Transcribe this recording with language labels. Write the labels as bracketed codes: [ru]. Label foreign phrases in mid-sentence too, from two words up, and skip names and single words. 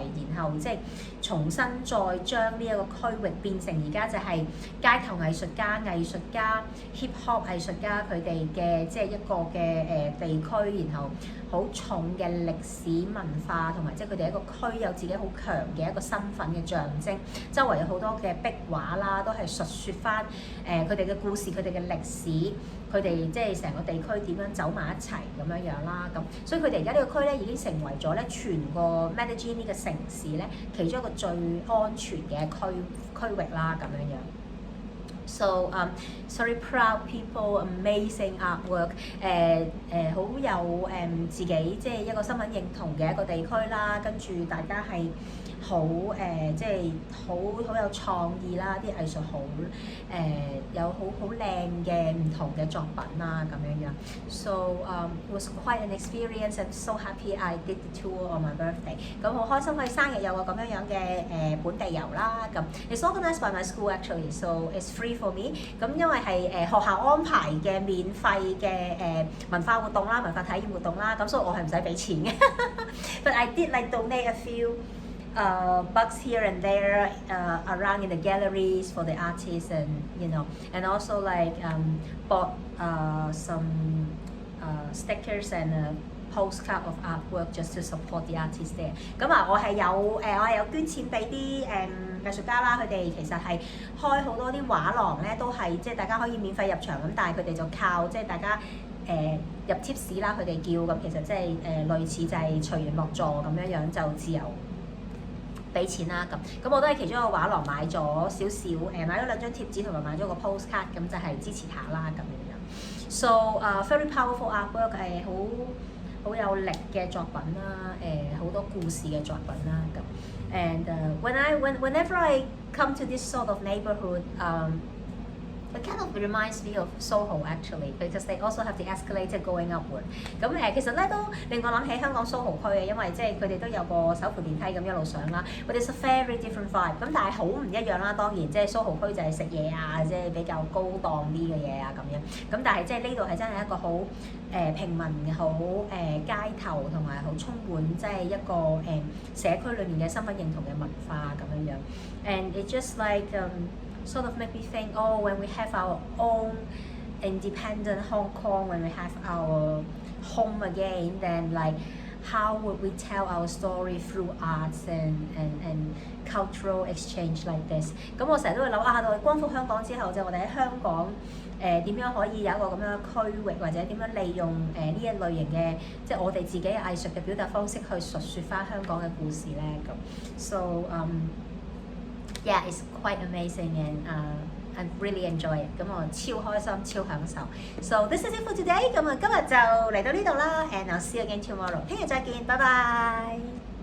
[yue] 然後即係重新再將呢一個區域變成而家就係街頭藝術家、 [en] hip hop [yue] 藝術家佢哋嘅即係一個嘅地區，然後好重嘅歷史文化同埋即係佢哋一個區有自己好強嘅一個身份嘅象徵，周圍有好多嘅壁畫啦，都係述説翻佢哋嘅故事、佢哋嘅歷史，佢哋即係成個地區點樣走埋一齊咁樣樣啦。咁所以佢哋而家呢個區咧已經成為咗咧全個 Medellin 呢個城市咧其中一個最安全嘅區域啦咁樣樣。 [en] So very proud people, amazing artwork. [yue] 好有自己即係一個身份認同嘅一個地區啦，跟住大家係好即係好有創意啦，啲藝術好有好靚嘅唔同嘅作品啦咁樣樣。 [en] So it was quite an experience and so happy I did the tour on my birthday. [yue] 咁好開心佢生日有個咁樣樣嘅本地遊啦咁。 [en] It's organised by my school actually, so it's free for me. [yue] 咁因為係學校安排嘅免費嘅文化活動啦、文化體驗活動啦，咁所以我係唔使俾錢嘅。 [en] But I did like donate a few bucks here and there around in the galleries for the artists and and also like bought some stickers and postcard of artwork just to support the artists there. [yue] 咁我係有捐錢俾啲藝術家啦，佢哋其實係開好多啲畫廊咧，都係即係大家可以免費入場咁，但係佢哋就靠即係大家入 tips 啦，佢哋叫咁，其實即係類似就係隨緣落座咁樣樣就自由俾錢啦咁我都喺其中一個畫廊買咗少少買咗2張貼紙同埋買咗個 postcard 咁就係支持下啦咁樣樣。 [en] So very powerful artwork [yue] 好有力嘅作品啦，好多故事嘅作品啦咁。 [en] And whenever I come to this sort of neighborhood, it kind of reminds me of Soho actually, because they also have the escalator going upward. [yue] 咁其實咧都令我諗起香港蘇豪區嘅，因為即係佢哋都有個手扶電梯咁一路上啦。 [en] But it's a very different vibe. [yue] 咁但係好唔一樣啦，當然即係蘇豪區就係食嘢啊，即係比較高檔啲嘅嘢啊咁樣。咁但係即係呢度係真係一個好平民、好街頭同埋好充滿即係一個社區裏面嘅身份認同嘅文化咁樣樣。 [en] And it just like sort of make me think, oh, when we have our own independent Hong Kong, when we have our home again, then like how would we tell our story through arts and cultural exchange like this? [yue] 咁我成日都會諗到我光復香港之後，就我哋喺香港點樣可以有一個咁樣嘅區域，或者點樣利用呢一類型嘅即係我哋自己嘅藝術嘅表達方式去述説翻香港嘅故事咧咁。 [en] So yeah, it's quite amazing and I really enjoy it. [yue] 咁我超開心、超享受。 [en] So this is it for today. [yue] 咁今日就嚟到呢度啦， [en] and I'll see you again tomorrow. [yue] 聽日再見，拜拜。